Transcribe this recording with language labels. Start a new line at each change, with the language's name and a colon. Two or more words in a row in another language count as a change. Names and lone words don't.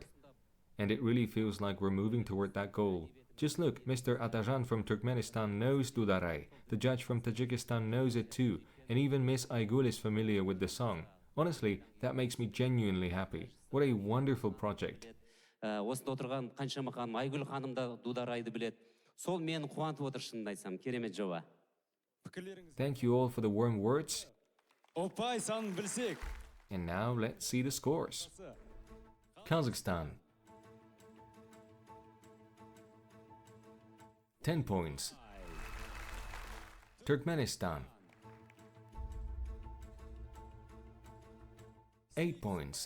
English: And it really feels like we're moving toward that goal. Just look, Mr. Atajan from Turkmenistan knows Duдар-ай, the judge from Tajikistan knows it too, and even Miss Aygul is familiar with the song. Honestly, that makes me genuinely happy. What a wonderful project.
Kazakh: Осында отырған қаншама ханым, Айгүл ханым да Дудар-айды білет. Сол мені қуантып отыр шынымды айтсам, керемет жоба.
English: Thank you all for the warm words. And now let's see the scores. Kazakhstan. 10 points. Turkmenistan. 8 points.